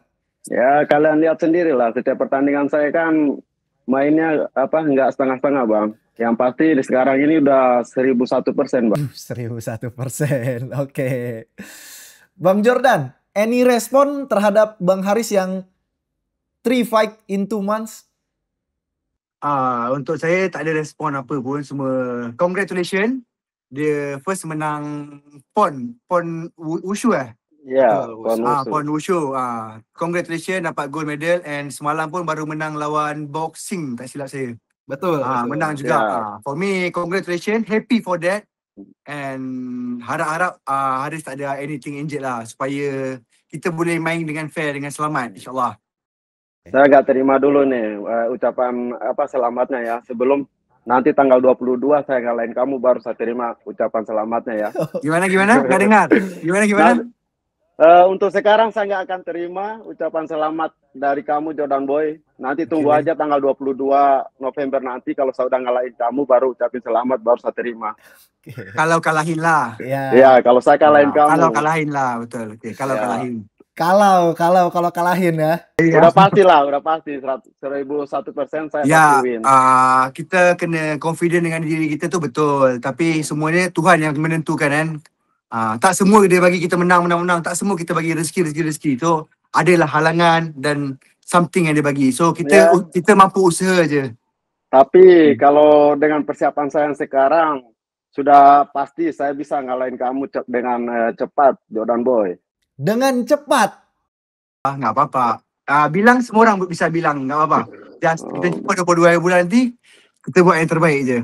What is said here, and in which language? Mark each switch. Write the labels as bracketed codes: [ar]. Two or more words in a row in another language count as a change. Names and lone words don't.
[id] Ya kalian lihat sendiri lah, setiap pertandingan saya kan mainnya nggak setengah-setengah Bang. Yang pasti di sekarang ini udah 1001% Bang. 1001%, oke. Bang Jordan, any respon terhadap Bang Haris yang 3 [en] fight in 2 months? [ms] Untuk saya tak ada respon apa pun. Semua congratulations. Dia first menang PON Wushu Ya, PON Wushu. Congratulations dapat [en] gold medal, [ms] and semalam pun baru menang lawan boxing tak silap saya. Betul. Menang juga. [en] For me, congratulations. Happy for that. [ms] And harap-harap Haris tak ada anything injured lah, supaya kita boleh main dengan fair, dengan selamat insyaAllah. [id] Saya agak terima dulu nih ucapan selamatnya ya. Sebelum nanti tanggal 22 saya ngalahin kamu, baru saya terima ucapan selamatnya ya. Gimana? Gak dengar? Gimana? Untuk sekarang saya nggak akan terima ucapan selamat dari kamu Jordan Boy. Nanti tunggu aja tanggal 22 November nanti, kalau saya udah ngalahin kamu baru ucapin selamat, baru saya terima. [ms] Kalau kalahin lah. [id] Ya, kalau saya kalahin kamu. [ms] Kalau kalahin lah, betul. Kalau kalahin. Kalau kalahin ya. [id] Udah pasti lah, udah pasti 1001% saya Ya, pasti win. [ms] kita kena confident dengan diri kita tu betul. Tapi semuanya Tuhan yang menentukan kan. Tak semua dia bagi kita menang. Tak semua kita bagi rezeki. So, adalah halangan dan something yang dia bagi. So, Ya. kita mampu usaha je. [id] Tapi kalau dengan persiapan saya yang sekarang, sudah pasti saya bisa ngalahin kamu dengan cepat, Jordan Boy. Dengan cepat. Nggak apa-apa. Bilang semua orang bisa bilang, nggak apa-apa. [ms] Just kita jumpa 22 bulan nanti, kita buat yang terbaik je.